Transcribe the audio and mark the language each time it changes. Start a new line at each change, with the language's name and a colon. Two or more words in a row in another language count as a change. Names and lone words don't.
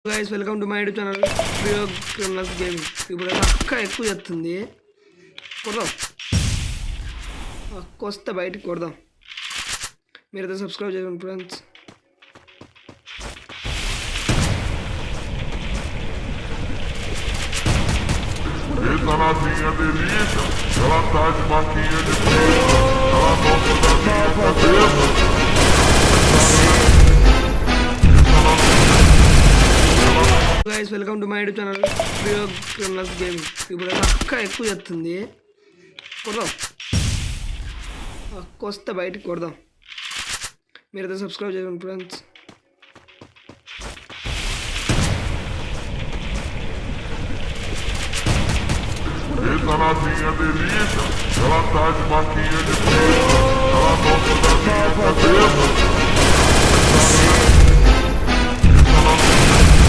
English: Guys welcome to my YouTube channel Prayog Criminals Gaming.
Telugu: ఇప్పుడు అక్క ఎక్కువ చేస్తుంది, కొడదాం. అక్క వస్తే బయటికి కొడదాం. మీరైతే సబ్స్క్రైబ్ చేయండి ఫ్రెండ్స్.
Portuguese: Essa novinha delícia, ela tá de marquinha de polícia, ela gosta da minha cabeça.
English: Guys welcome to my YouTube channel Prayog Criminals Gaming.
Telugu: ఇప్పుడు అక్క ఎక్కువ చేస్తుంది, కొడదాం. అక్క వస్తే బయటికి కొడదాం. మీరైతే సబ్స్క్రైబ్ చేయండి ఫ్రెండ్స్.
Portuguese: Essa novinha delícia, ela tá de marquinha de polícia, ela gosta da minha cabeça.